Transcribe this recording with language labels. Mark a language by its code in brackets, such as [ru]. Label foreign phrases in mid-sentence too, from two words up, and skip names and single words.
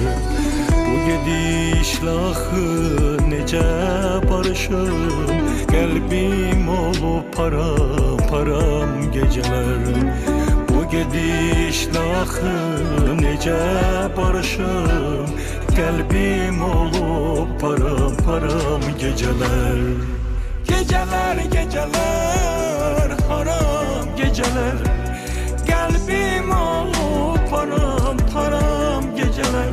[az] Bu gedişlə axı necə barışım, qəlbim olub param param gecələr. Bu gedişlə axı necə barışım, qəlbim olub param param gecələr. [tr] Geceler geceler haram geceler, kalbim olup param param geceler.